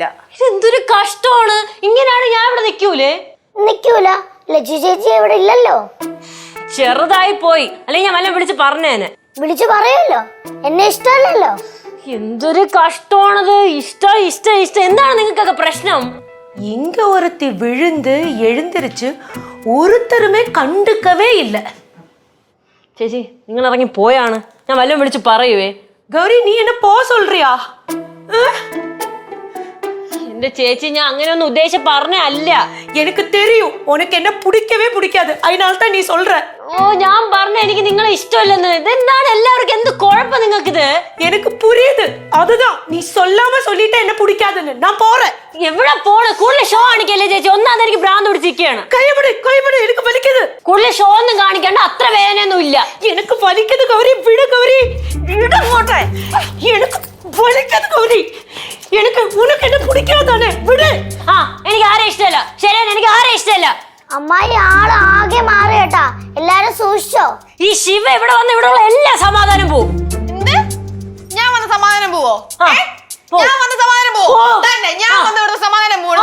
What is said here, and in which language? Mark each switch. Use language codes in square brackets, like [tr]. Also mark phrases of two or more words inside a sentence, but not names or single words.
[ml] ഇതെന്തൊരു കഷ്ടമാണ്. ഇങ്ങനെയാണ് ഞാൻ ഇവിടെ നിൽക്കൂലേ? നിൽക്കൂല. ലജ്ജു ചേച്ചി ഇവിടെ ഇല്ലല്ലോ. ചെറുതായി പോയി, അല്ലെങ്കിൽ ഞാൻ വല്ല വിളിച്ച് പറഞ്ഞേനെ. വിളിച്ചു പറയുമല്ലോ, എന്നെ ഇഷ്ടമല്ലല്ലോ. എന്തൊരു കഷ്ടമാണത്. ഇഷ്ടം ഇഷ്ടം ഇഷ്ടം. എന്താണ് നിങ്ങൾക്കൊക്കെ പ്രശ്നം? [ta] இங்க ஒருத்தி விழுந்து எழுந்திருச்சு ஒருத்தருமே கண்டுக்கவே இல்லை. [ml] ചേച്ചി നിങ്ങൾ ഇറങ്ങി പോയാണ്. ഞാൻ വല്ലതും വിളിച്ച് പറയുവേ. [ta] கௌரி நீ என்ன போ சொல்றியா? [ml] എന്റെ ചേച്ചി ഞാൻ അങ്ങനെയൊന്നും ഉദ്ദേശിച്ച് പറഞ്ഞ അല്ല. [ta] எனக்கு தெரியும் உனக்கு என்ன பிடிக்கவே பிடிக்காது, அதனால தான் நீ சொல்ற. [ml] ഓ ഞാൻ പറഞ്ഞ എനിക്ക് നിങ്ങളെ ഇഷ്ടമല്ലെന്ന്. ഇതെന്താണ് എല്ലാവർക്കും എന്ത് കുഴപ്പം നിങ്ങൾക്കിത്? [ta] எனக்கு புரியுது, அதுதான் நீ சொல்லாம சொல்லிட்ட என்ன பிடிக்காதுன்னு. நான் போறேன். [ml] എവിടെ പോണ്? കൂടുതൽ ഷോ കാണിക്കല്ലേ ചേച്ചി. ഒന്നാമത് എനിക്ക് ഭ്രാന്ത് പിടിച്ചിരിക്കുകയാണ്. [ta] கையபடி எனக்கு வலிக்குது. [ml] കൂടുതൽ ഷോ ഒന്നും കാണിക്കണ്ട. അത്ര വേദനയൊന്നും ഇല്ല. [ta] எனக்கு வலிக்குது கௌரி, விடு கௌரி, விட மாட்டேன். எனக்கு வலிக்குது கௌரி. எனக்கு உனக்கு என்ன பிடிக்காதானே, விடு. [ml] ആ എനിക്ക് ആരെ ഇഷ്ടമല്ല. ശരിയാണ്, എനിക്ക് ആരെ ഇഷ്ടമല്ല. അമ്മായി ആള് ആകെ മാറി കേട്ടാ. എല്ലാരും സൂക്ഷിച്ചോ. ഈ ശിവ ഇവിടെ വന്ന് ഇവിടെ ഉള്ള എല്ലാ സമാധാനം പോവും. ഞാൻ വന്ന സമാധാനം പോവോ? ആ, പോ. ഞാൻ വന്ന സമാധാനം പോവോ? പോ. തന്നെ ഞാൻ ആ. വന്ന ഇവിടെ സമാധാനം പോവോ?